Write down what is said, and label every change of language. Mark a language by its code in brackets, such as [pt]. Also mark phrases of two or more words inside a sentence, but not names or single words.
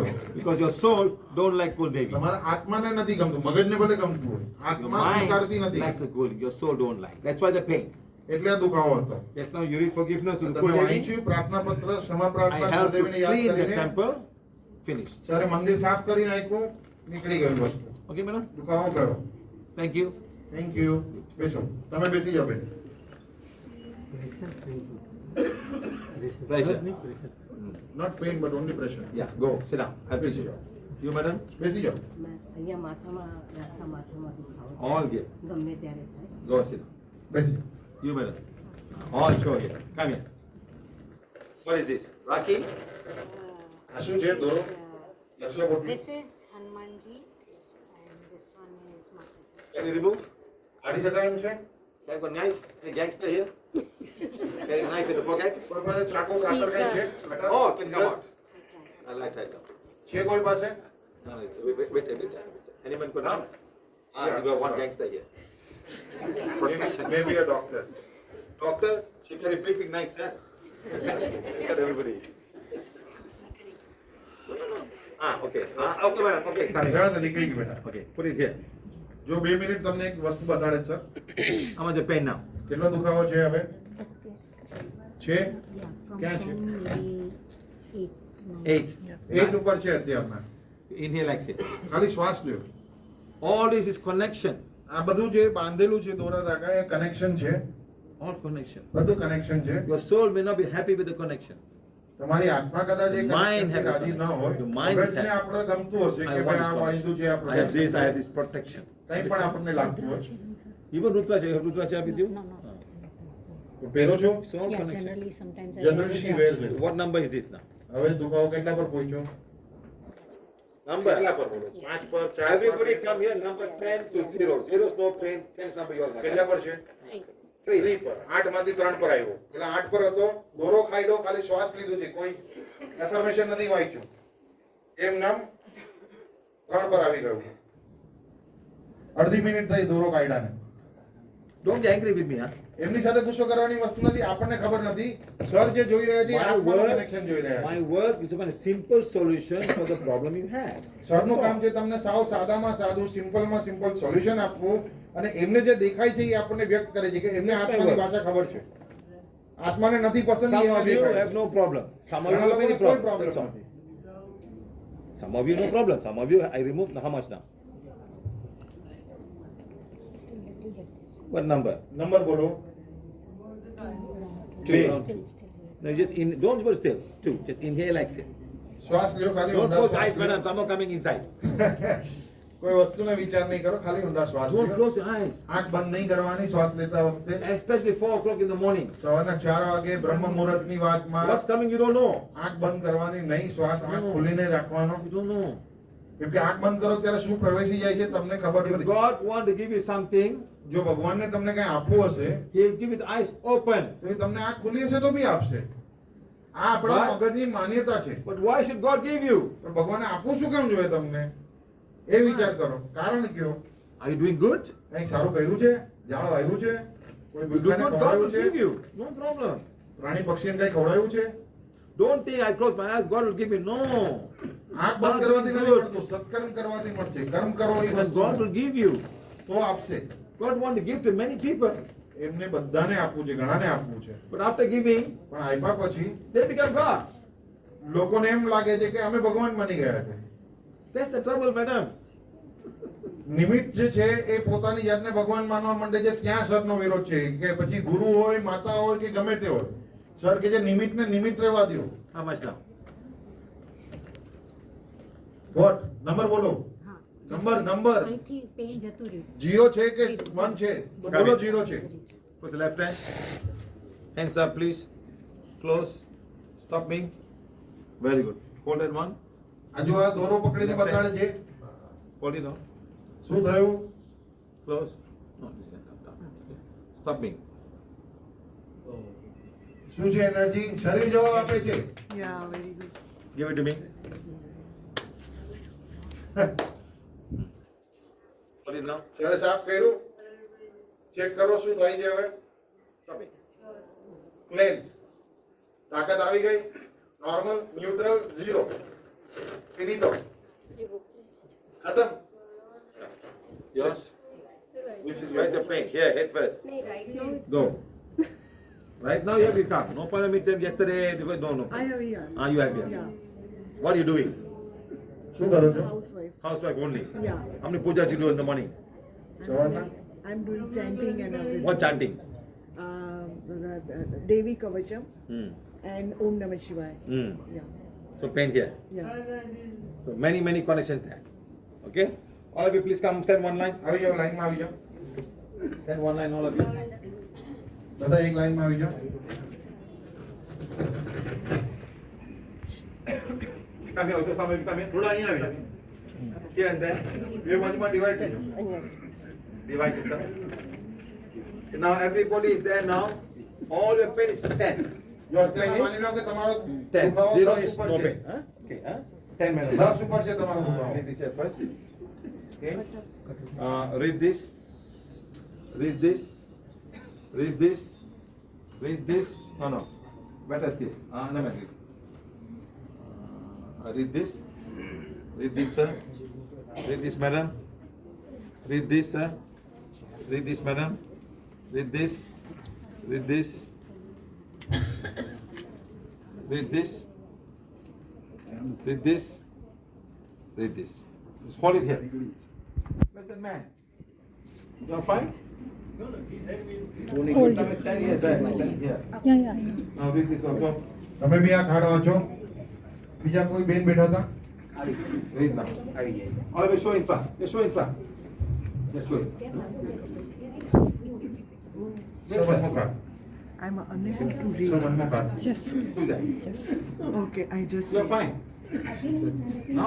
[en] Because your soul don't like Kuldevi. [gu] તમારા આત્માને નથી ગમતું, મગજને ભલે ગમતું હોય, [en] Your [gu] આત્મા [en] mind [gu] સ્વીકારતી નથી. [en] likes the Kuldevi. Your soul don't like. That's why the pain. [gu] એટલે આ દુખાવો હતો. [en] Yes, now you read forgiveness to the [gu] તમે [en] Kuldevi. [gu] વાંચ્યું પ્રાર્થના પત્ર, ક્ષમા [en] I [gu] પ્રાર્થના [en] help to [gu] કુળદેવીને યાદ [en] clean the [gu] કરીને [en] temple. Finished. [gu] ત્યારે મંદિર સાફ કરી નાખ્યું, નીકળી ગયું વસ્તુ. [en] Okay, madam? [gu] દુખાવો ગયો. [en] Thank you. thank you. [gu] બેસો. તમે બેસી જાઓ બેન. [en] Pressure. Not pain but only pressure. Yeah, go. Sit down. I'll [gu] બેસી [en] you. [gu] જાઓ. [en] You, madam? [gu] બેસી જાઓ. અહીંયા માથામાં દુખાવો થાય. [en] All here. [gu] ગમે ત્યારે થાય. [en] Go and sit down. [gu] બેસી જાઓ. [en] You, madam. All show here. Come here. What is this? Rakhi? [gu] આ શું છે? દોરો. લક્ષ્ય પોટલી. [en] This is Hanumanji and this one is Mataji. Can you remove? [gu] કાઢી શકાય એમ છે? [en] Have got knife? Any gangster here? Carry a knife in the pocket? કોઈ પાસે ચાકુ કાતર કઈ છે? કટર? Oh, it can come out. I like that. છે કોઈ પાસે? No, wait a bit. Anyone could not? Ah, you got one gangster here. Protection. Maybe a doctor. Doctor, she carry big knife, sir. Look at everybody. No. Ah, okay. Okay, madam. Okay, sorry. [gu] જવા દો, નીકળી ગઈ બેટા. [en] Okay, put it here. [gu] જો 2 મિનિટ તમને એક વસ્તુ બતાડે સર. [en] How much the pain now? [gu] કેટલો દુખાવો છે હવે? છે? [en] Yeah, from Catch 10 it. maybe 8, 9. 8. [gu] 8 ઉપર છે અત્યારના. [en] Inhale, exhale. [gu] ખાલી શ્વાસ લ્યો. [en] All this is connection. [gu] આ બધું જે બાંધેલું છે દોરા ધાગા એ કનેક્શન છે. [en] All connection. [gu] બધું કનેક્શન છે. [en] Your soul may not be happy with the connection. [gu] તમારી આત્મા કદાચ એ [en] Mind [gu] connection થી [en] has [gu] રાજી ન હોય, [en] your mind is [gu] મગજને [en] happy. [gu] આપણે ગમતું હશે [en] I [gu] કે [en] want [gu] ભાઈ આ [en] this [gu] વાયદું છે, આ [en] protection. I have this, I have protection this protection. [gu] કંઈ પણ આપણને લાગતું હોય. [en] Even Rudraja, you have Rudraja with you? No, no. [gu] તો પહેરો છો? [en] It's all Yeah, connection. generally sometimes I Generally she wears it. What number is this now? [gu] હવે દુખાવો કેટલા પર પહોંચ્યો? [en] Number. [gu] કેટલા પર બોલો? 5 પર, 4 [en] Everybody [gu] પર? [en] come here, number 10 to 0. 0 is no pain, 10 is number you all have. [gu] કેટલા પર છે? [en] Three. [gu] 3 પર. 8 માંથી 3 પર આવ્યો. પેલા 8 પર હતો, દોરો ખાઈ લો, ખાલી શ્વાસ લીધું છે, કોઈ એફર્મેશન નથી વાંચ્યું. એમ નામ 3 પર આવી ગયું. અડધી મિનિટ થઈ દોરો કાઢ્યાને. [en] Don't get angry with me, huh? [gu] એમની સાથે ગુસ્સો કરવાની વસ્તુ નથી, આપણને ખબર નથી. સર જે જોઈ રહ્યા છે એ આત્માનું કનેક્શન જોઈ રહ્યા [en] My [gu] છે. [en] work is a simple solution for the problem you had. [gu] સરનું કામ છે તમને સાવ સાદામાં સાદું, સિમ્પલમાં [en] simple solution [gu] આપવું, અને એમને જે દેખાય છે એ આપણને વ્યક્ત કરે છે કે એમને આત્માની ભાષા ખબર છે. આત્માને નથી પસંદ, એ [en] Some [gu] એમને [en] of you [gu] દેખાય [en] have [gu] છે. [en] no problem. Some of you [gu] ઘણા [en] have many [gu] લોકોને કોઈ [en] problems. [gu] problem [en] That's all. [gu] નથી. [en] Some of you no problem. Some of you I removed how much now? Still little bit. What number? [gu] નંબર બોલો. [en] Two. Two. Around two. No, just in. Don't go still. Two. Just inhale like this. [gu] શ્વાસ લ્યો, ખાલી [en] Don't [gu] ઊંડા [en] close [gu] શ્વાસ [en] eyes, [gu] લ્યો. [en] madam. Someone coming inside. [gu] કોઈ વસ્તુને વિચાર નહીં કરો, ખાલી ઊંડા શ્વાસ [en] Don't [gu] લ્યો. [en] close your eyes. [gu] આંખ બંધ નહીં કરવાની શ્વાસ લેતા વખતે. [en] Especially 4 o'clock in the morning. [gu] સવારના 4 વાગે બ્રહ્મ મુહૂર્તની વાતમાં [en] What's coming you don't know. [gu] આંખ બંધ કરવાની નહીં, શ્વાસ આંખ ખોલીને રાખવાનો. [en] You don't know. [gu] કેમ કે આંખ બંધ કરો ત્યારે શું પ્રવેશી જાય છે તમને ખબર [en] If [gu] નથી. [en] God want to give you something, [gu] જો ભગવાનને તમને કઈ આપવું હશે [en] He'll give you the eyes open. [gu] તો એ તમને આંખ ખુલી હશે તો બી આપશે. આ આપણા [en] But- [gu] મગજની માન્યતા છે. [en] But why should God give you? [gu] પણ ભગવાને આપવું શું કેમ જોઈએ તમને? એ વિચાર કરો. કારણ કયો? [en] Are you doing good? [gu] કંઈક સારું કર્યું છે? ઝાડ વાવ્યું છે? કોઈ [en] You do [gu] ભૂખાને [en] good, God [gu] ખવડાવ્યું [en] will [gu] છે? [en] give you. No problem. [gu] પ્રાણી પક્ષીને કઈ ખવડાવ્યું છે? [en] Don't think I close my eyes, God will give me. No. [gu] આંખ બંધ [en] Start [gu] કરવાથી [en] doing [gu] નથી [en] good. [gu] મળતું, સત્કર્મ કરવાથી મળશે. કર્મ કરો એ [en] Because God [gu] વસ્તુ [en] will give you. [gu] તો આપશે. [en] God want to give to many people. [gu] એમને બધાને આપવું છે, ઘણાને આપવું છે. [en] But after giving, [gu] પણ આપ્યા પછી [en] they become gods. [gu] લોકોને એમ લાગે છે કે અમે ભગવાન બની ગયા છે. That's the trouble, madam. નિમિત્ત જે છે એ પોતાની જાતને ભગવાન માનવા માંડે છે, ત્યાં સરનો વિરોધ છે. કે પછી ગુરુ હોય, માતા હોય કે ગમે તે હોય, સર કે જે નિમિત્તને નિમિત્ત રહેવા દો. [en] How much now? what number બોલો. [gu] હા. નંબર અહીંથી પેન જતું રહ્યું. 0 છે કે 1 છે? તો બોલો 0 છે. [en] Push the left hand. Hands up, please. Close. Stopping. Very good. Hold that one. [gu] આ જો આ દોરો પકડીને બતાડે છે. [en] Hold it on. [gu] શું થયું? [en] Close. No, this hand up, down. Stopping. [gu] શું છે એનર્જી? શરીર જવાબ આપે છે. [en] Yeah, very good. Give it to me. Hold it now. [gu] સરે સાફ કર્યું? ચેક કરો શું થાય છે હવે? [en] Stopping. [gu] ક્લેન્સ. તાકાત આવી ગઈ? [en] Normal, neutral, 0. Finito. [gu] ખતમ. [en] Yes. Which is Where's the pain? Here, head first. નહીં, right now it's- Go. Right now you have to come. No point of meet them yesterday. No, no. I have here. You have here. Yeah, What are you doing? [gu] શું કરો છો? [en] housewife. Housewife only. Yeah. How many pujas you do in the morning? [gu] સવારના? [en] I'm doing chanting and everything. What chanting? Devi Kavacham Hmm. and Om Namah Shivaya. Hmm. Yeah, So pain here. yeah. So many connections there. Okay? All of you please come stand one line. [gu] આવી જાઓ, લાઈનમાં આવી જાઓ. [en] Stand one line, all of you. [gu] બધા એક લાઈનમાં આવી જાઓ. [en] Come here, also some of you come here. [gu] થોડા અહીંયા આવી જાઓ. [en] Here and there. [gu] બે બાજુમાં ડિવાઈડ થઈ જાઓ. [en] Divide yourself. Now everybody is there now. All your pain is 10. [gu] જો અત્યારે માની લો કે તમારો [en] 10. [gu] દુખાવો [en] 0 [gu] 10 [en] is [gu] ઉપર [en] no [gu] છે. [en] pain. Huh? Okay, huh? 10 minutes. [gu] 10 ઉપર છે તમારો દુખાવો. [en] Read this here first. Okay. Read this. Read this. Read this. Read this. No. Better still. No matter. Read this. Read this, sir. Read this, madam. Read this, sir. Read this, madam. Read this. Read this. Read this. Read this. Read this. Just hold it here. Where's that man? You are fine? Hold it. Stand here, stand here. Yeah. Now this is also. [gu] તમે બી આ ખાડ વાંચો. બીજા કોઈ બેન બેઠા હતા? [en] Read now. Always show in front. Just show in front. Just show it. So one more card. I'm unable to So read. one more card. Do that. Okay, I just. You're fine. Now